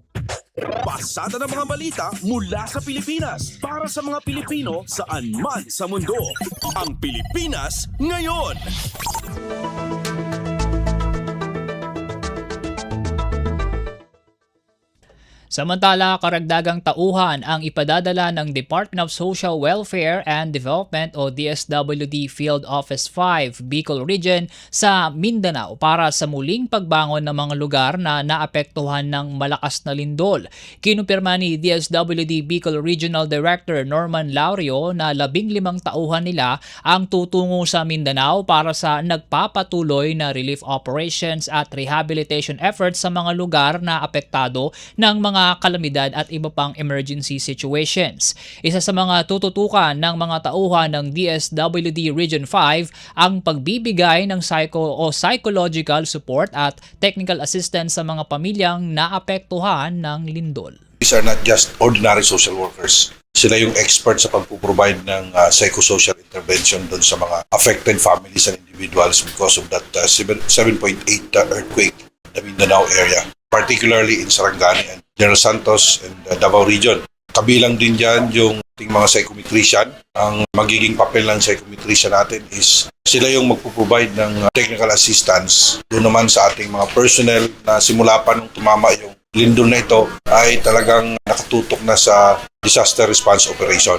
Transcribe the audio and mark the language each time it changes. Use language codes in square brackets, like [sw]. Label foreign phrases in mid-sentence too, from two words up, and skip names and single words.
[tl] Pasada ng mga balita mula sa Pilipinas para sa mga Pilipino saan man sa mundo. Ang Pilipinas ngayon. Samantala, karagdagang tauhan ang ipadadala ng Department of Social Welfare and Development o DSWD Field Office 5, Bicol Region sa Mindanao para sa muling pagbangon ng mga lugar na naapektuhan ng malakas na lindol. Kinumpirma ni DSWD Bicol Regional Director Norman Laurio na 15 tauhan nila ang tutungo sa Mindanao para sa nagpapatuloy na [en] relief operations [tl] at [en] rehabilitation efforts [tl] sa mga lugar na apektado ng mga kalamidad at iba pang [en] emergency situations. [tl] Isa sa mga tututukan ng mga tauhan ng DSWD Region 5 ang pagbibigay ng [en] psychological support [tl] at [en] technical assistance [tl] sa mga pamilyang naapektuhan ng lindol. [en] These are not just ordinary social workers. [tl] Sila yung expert sa pagpo-provide ng [en] psychosocial intervention [tl] doon sa mga [en] affected families and individuals because of that 7.8 earthquake in the Mindanao area, particularly in Sarangani and General Santos and Davao Region. [tl] Kabilang din dyan yung ating mga psychometrician. Ang magiging papel ng psychometrician natin is sila yung magpo-provide ng [en] technical assistance. [tl] Doon naman sa ating mga personnel na simula pa nung tumama yung lindol na ito ay talagang nakatutok na sa [en] disaster response operation.